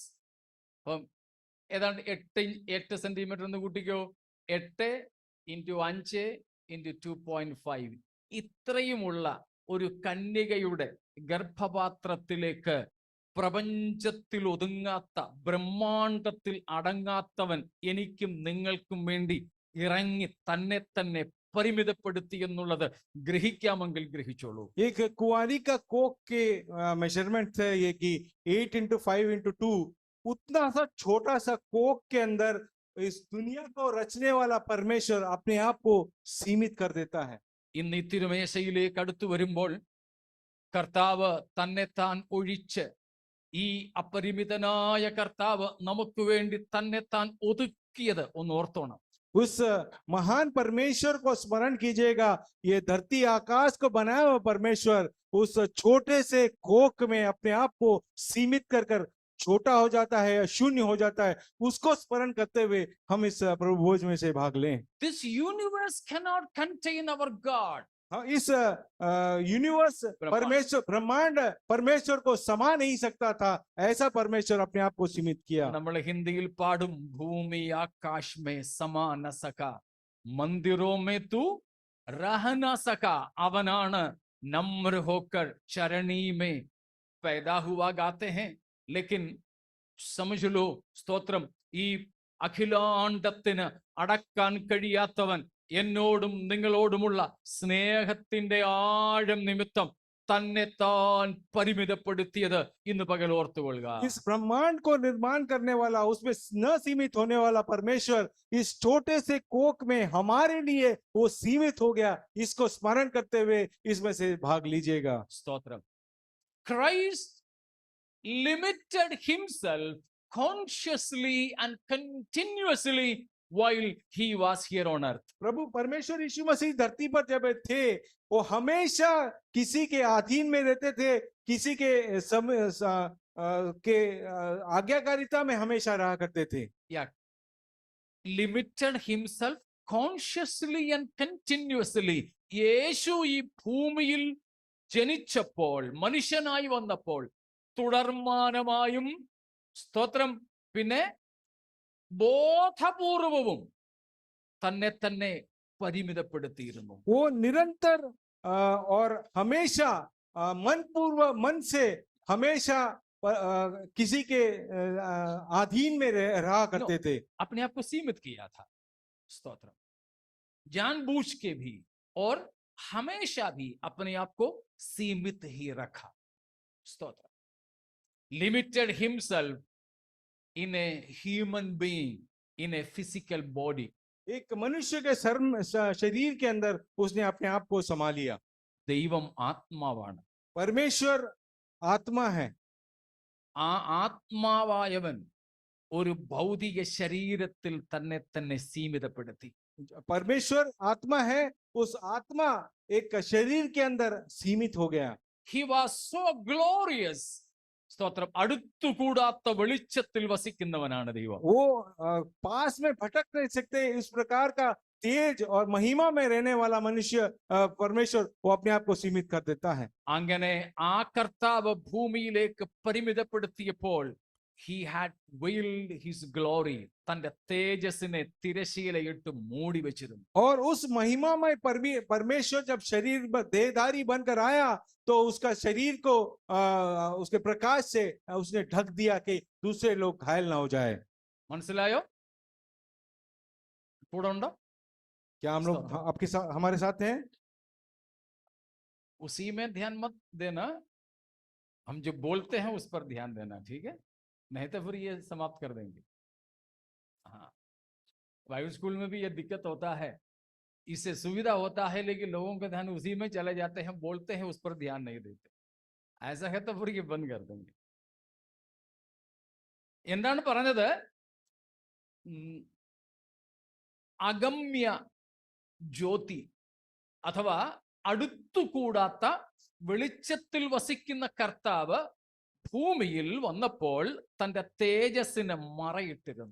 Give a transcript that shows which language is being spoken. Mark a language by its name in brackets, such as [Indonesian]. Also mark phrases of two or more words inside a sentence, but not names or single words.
[Malayalam] അപ്പം ഏതാണ്ട് 8 സെന്റിമീറ്റർ എന്ന് കൂട്ടിക്കോ, 8 × 5 × 2.5, ഇത്രയുമുള്ള ഒരു കന്യകയുടെ ഗർഭപാത്രത്തിലേക്ക് പ്രപഞ്ചത്തിൽ ഒതുങ്ങാത്ത, ബ്രഹ്മാണ്ടത്തിൽ അടങ്ങാത്തവൻ എനിക്കും നിങ്ങൾക്കും വേണ്ടി ഇറങ്ങി തന്നെ തന്നെ പരിമിതപ്പെടുത്തി എന്നുള്ളത് ഗ്രഹിക്കാമെങ്കിൽ ഗ്രഹിച്ചോളൂ. [Hindi] एक कुंवारी का कोख के मेजरमेंट है ये कि 8 × 5 × 2, उतना सा छोटा सा कोख के अंदर इस दुनिया को रचने वाला परमेश्वर अपने आप को सीमित कर देता है. [Malayalam] ഇന്ന് ഈ തിരുമേശയിലേക്ക് അടുത്തു വരുമ്പോൾ കർത്താവ് തന്നെത്താൻ ഒഴിച്ച്, ഈ അപരിമിതനായ കർത്താവ് നമുക്ക് വേണ്ടി തന്നെത്താൻ ഒതുക്കിയത് ഒന്ന് ഓർത്തോണം. [Hindi] उस महान परमेश्वर को स्मरण कीजिएगा. ये धरती आकाश को बनाया हुआ परमेश्वर उस छोटे से कोख में अपने आप को सीमित कर कर छोटा हो जाता है, शून्य हो जाता है. उसको स्मरण करते हुए हम इस प्रभु भोज में से भाग लें. [English] This universe cannot contain our God. [Hindi] इस यूनिवर्स परमेश्वर, ब्रह्मांड परमेश्वर को समा नहीं सकता था. ऐसा परमेश्वर अपने आप को सीमित किया. [Malayalam] നമ്മൾ ഹിന്ദിയിൽ പാടും, [Hindi] भूमि आकाश में समा न सका, मंदिरों में तू रह न सका, [Malayalam] അവനാണ് [Hindi] नम्र होकर चरणी में पैदा हुआ गाते हैं. लेकिन समझ लो, [Malayalam] സ്തോത്രം, ഈ അഖിലാണ്ടത്തിന് അടക്കാൻ കഴിയാത്തവൻ എന്നോടും നിങ്ങളോടുമുള്ള സ്നേഹത്തിന്റെ ആഴം നിമിത്തം തന്നെ താൻ പരിമിതപ്പെടുത്തിയത് ഇന്ന് പകൽ ഓർത്തുകൊള്ളുക. [Hindi] इस ब्रह्मांड को निर्माण करने वाला, उसमें न सीमित होने वाला परमेश्वर इस छोटे से कोख में हमारे लिए वो सीमित हो गया. इसको स्मरण करते हुए इसमें से भाग लीजिएगा. [Malayalam] സ്തോത്രം. [English] Christ limited himself consciously and continuously while he was here on earth. [Hindi] प्रभु परमेश्वर यीशु मसीह धरती पर जब थे, वो हमेशा किसी के अधीन में रहते थे, किसी के आज्ञाकारिता में हमेशा रहा करते थे. [English] Yeah. Limited himself consciously and continuously. [Malayalam] യേശു ഈ ഭൂമിയിൽ ജനിച്ചപ്പോൾ, മനുഷ്യനായി വന്നപ്പോൾ, തുടർമാനമായും, സ്തോത്രം, പിന്നെ ബോധപൂർവവും തന്നെ തന്നെ പരിമിതപ്പെടുത്തിയിരുന്നു. [Hindi] वो निरंतर और हमेशा मन से हमेशा किसी के अधीन में रहा करते थे. अपने आप को सीमित किया था. स्तोत्र. जानबूझ के भी और हमेशा भी अपने आप को सीमित ही रखा. स्तोत्र. [English] Limited himself in a human being, in a physical body. [Hindi] एक मनुष्य के शरीर के अंदर उसने अपने आप को संभाल लिया. [Malayalam] ദൈവം ആത്മാവാണ്. [Hindi] परमेश्वर आत्मा है. [Malayalam] ആ ആത്മാവായവൻ ഒരു ഭൗതിക ശരീരത്തിൽ തന്നെ സീമിതപ്പെടുത്തി. [Hindi] परमेश्वर आत्मा है, उस आत्मा एक शरीर के अंदर सीमित हो गया. [English] He was so glorious. [Malayalam] സ്തോത്രം. അടുത്തുകൂടാത്ത വെളിച്ചത്തിൽ വസിക്കുന്നവനാണ് ദൈവം. [Hindi] वो पास में भटक नहीं सकते, इस प्रकार का तेज और महिमा में रहने वाला मनुष्य परमेश्वर वो अपने आप को सीमित कर देता है. [Malayalam] അങ്ങനെ ആ കർത്താവ് ഭൂമിയിലേക്ക് പരിമിതപ്പെടുത്തിയപ്പോൾ [English] he had veiled his glory. [Malayalam] തന്റെ തേജസ്സിനെ തിരശീലയിട്ട് മൂടി വെച്ചിരുന്നു. [Hindi] और उस महिमामय परमेश्वर जब शरीर देहधारी बनकर आया तो उसका शरीर को उसके प्रकाश से उसने ढक दिया कि दूसरे लोग घायल ना हो जाए. [Malayalam] മനസ്സിലായോ? കൂടെ ഉണ്ടോ? [Hindi] क्या हम लोग आपके साथ हमारे साथ हैं? उसी में ध्यान मत देना, हम जो बोलते हैं उस पर ध्यान देना. ठीक है, नहीं तो फिर ये समाप्त कर देंगे. हाँ, बाइबल स्कूल में भी ये दिक्कत होता है. इससे सुविधा होता है लेकिन लोगों का ध्यान उसी में चले जाते हैं, बोलते हैं उस पर ध्यान नहीं देते. ऐसा है तो फिर ये बंद कर देंगे. [Malayalam] എന്താണ് പറഞ്ഞത്? അഗമ്യ ജ്യോതി അഥവാ അടുത്തുകൂടാത്ത വെളിച്ചത്തിൽ വസിക്കുന്ന കർത്താവ് ഭൂമിയിൽ വന്നപ്പോൾ തന്റെ തേജസ്സിനെ മറയിട്ടിരുന്നു.